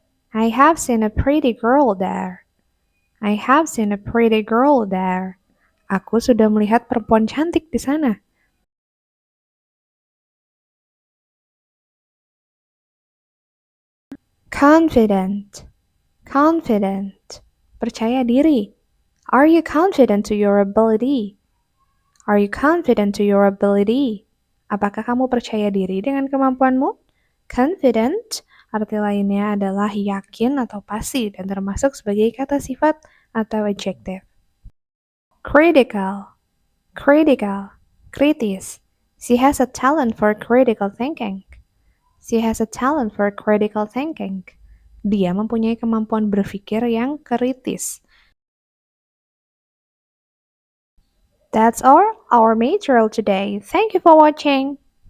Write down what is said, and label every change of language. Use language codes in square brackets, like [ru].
[en] I have seen a pretty girl there. I have seen a pretty girl there. [id] Aku sudah melihat perempuan cantik di sana. [en] Confident, confident, [id] percaya diri. [en] Are you confident to your ability? Are you confident to your ability? [id] Apakah kamu percaya diri dengan kemampuanmu? Confident, arti lainnya adalah yakin atau pasti dan termasuk sebagai kata sifat atau adjektif. [en] Critical, critical, [id] kritis. [en] She has a talent for critical thinking. She has a talent for critical thinking. [id] Dia mempunyai kemampuan berpikir yang kritis. [en] That's all our material today. Thank you for watching.